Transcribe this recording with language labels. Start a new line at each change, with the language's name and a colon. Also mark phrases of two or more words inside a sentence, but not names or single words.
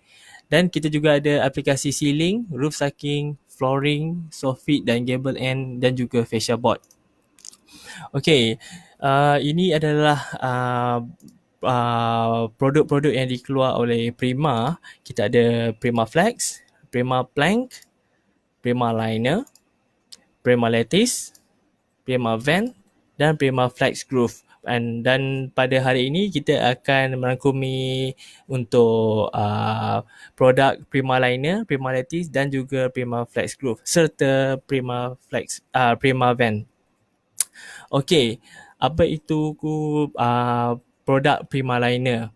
Malay: Dan kita juga ada aplikasi ceiling,
English: roof stacking,
Malay: flooring, soffit dan
English: gable end
Malay: dan juga
English: fascia board.
Malay: Okey, ini adalah produk-produk yang dikeluar oleh Prima. Kita ada Prima Flex, Prima Plank, Prima Liner, Prima Lattice, Prima Vent dan Prima Flex Groove. Dan pada hari ini kita akan merangkumi untuk produk Prima Liner, Prima Lattice dan juga Prima Flex Groove serta Prima Vent. Okey, apa itu produk Prima Liner?